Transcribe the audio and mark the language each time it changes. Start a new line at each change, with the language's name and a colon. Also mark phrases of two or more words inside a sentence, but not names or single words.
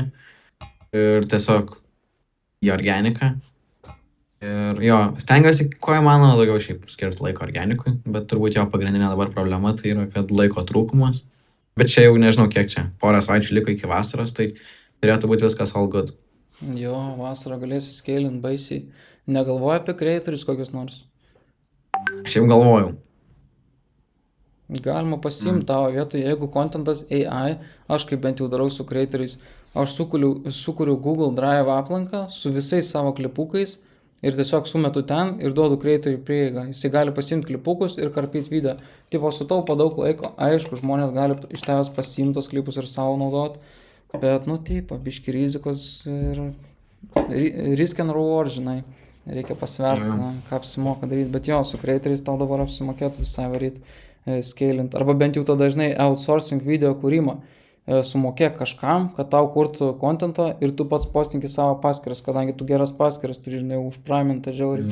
Lithuanian: Ir tiesiog į organiką. Ir jo, stengiuosi, ko įmanoma daugiau šiaip skirti laiko organikui, bet turbūt jo pagrindinė dabar problema tai yra, kad laiko trūkumas. Bet čia jau nežinau kiek čia, porą savaičių liko iki vasaros, tai turėtų būti viskas
English: all good.
Lithuanian: Jo, vasarą galėsi scalinti baisiai. Negalvoji apie creatorius kokius nors? Šiaip galvojau. Galima pasiimti tavo vietoj, jeigu contentas AI, aš kaip bent jau darau su creatoriais, aš sukuriu Google Drive aplanką su visais savo klipukais ir tiesiog sumetu ten ir duodu creatoriui prieigą. Jisai gali pasiimti klipukus ir karpyti video. Tipo, sutaupo daug laiko, aišku, žmonės gali iš tavęs pasiimti tos klipus ir savo naudoti, bet, nu, tipo, biški rizikos ir
English: risk and reward,
Lithuanian: žinai. Reikia pasverti, ką apsimoka daryti, bet jo, su creatoriais tau dabar apsimokėtų visai varyti, scalinti, arba bent jau tada, žinai, outsourcing video kūrimą. Sumokėk kažkam, kad tau kurtų kontentą ir tu pats postinki savo paskyras, kadangi tu geras paskyras turi, žinai, užpramintą žiauriai.